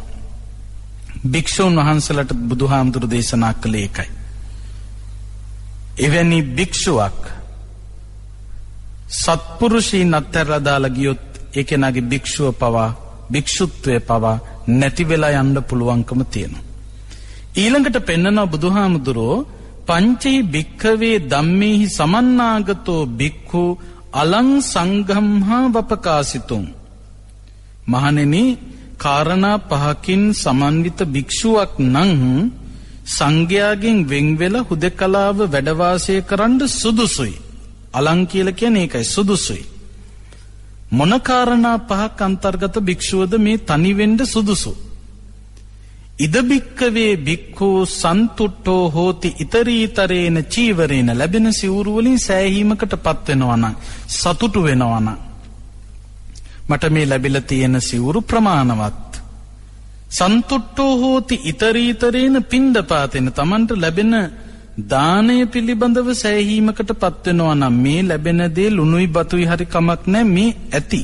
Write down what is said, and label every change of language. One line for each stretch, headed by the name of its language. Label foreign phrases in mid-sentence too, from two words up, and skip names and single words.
Sinhala: භික්ෂුන් වහන්සේලාට බුදුහාමුදුරු දේශනා කළේ ඒකයි. එවැනි භික්ෂුවක් සත්පුරුෂීන් අත්හැරලා දාලා ගියොත් ඒ කෙනාගේ භික්ෂුව පවා, භික්ෂුත්වය පවා නැති වෙලා යන්න පුළුවන්කම තියෙනවා. ඊළඟට පෙන්නන බුදුහාමුදුරෝ
Pali: පංචේ භික්ඛවේ ධම්මේහි සමන්නාගතෝ භික්ඛු අලං සංඝම්හා වපකාසිතුං.
Sinhala: මහණෙනි, කාරණා පහකින් සමන්විත භික්ෂුවක් නම් සංඝයාගෙන් වෙන් වෙලා හුදකලාව වැඩ වාසය කරන්න සුදුසුයි. අලං කියලා කියන්නේ ඒකයි, සුදුසුයි. මොන කාරණා පහක් අන්තර්ගත භික්ෂුවද මේ තනි වෙන්න සුදුසු?
Pali: ඉද භික්ඛවේ භික්ඛු සන්තුට්ඨෝ හෝති ඊතරීතරේන චීවරේන.
Sinhala: ලැබෙන සිවුරු වලින් සෑහීමකටපත් වෙනවා නම්, සතුටු වෙනවා නම්, මට මේ ලැබිලා තියෙන සිවුරු ප්‍රමාණවත්.
Pali: සන්තුට්ඨෝ හෝති ඊතරීතරේන පින්ඩපාතේන.
Sinhala: Tamanට ලැබෙන දානය පිළිබඳව සෑහීමකටපත් වෙනවා නම්, මේ ලැබෙන දේ ලුණුයි බතුයි හරි කමක් නැහැ, මේ ඇති.